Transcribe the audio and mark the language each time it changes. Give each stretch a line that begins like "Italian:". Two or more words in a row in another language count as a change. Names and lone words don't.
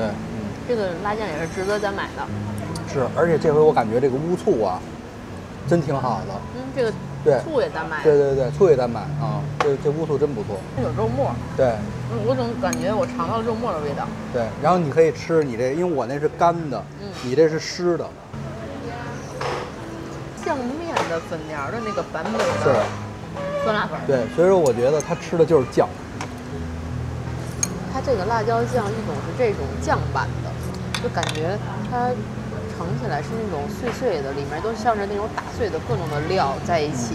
Chinese: 這個辣醬也是值得咱買的。是，而且這回我感覺這個烏醋啊，真挺好的。這個對醋也咱買。對，醋也咱買啊，這烏醋真不錯。有肉末。對。我總感覺我嘗到肉末的味道。對，然後你可以吃你這，因為我那是乾的，你這是濕的。醬麵的粉條的那個版本的酸辣粉。對，所以說我覺得它吃的就是醬。它這個辣椒醬一種是這種醬版的，就感覺它盛起來是那種碎碎的，裡面都像是那種打碎的各種的料在一起。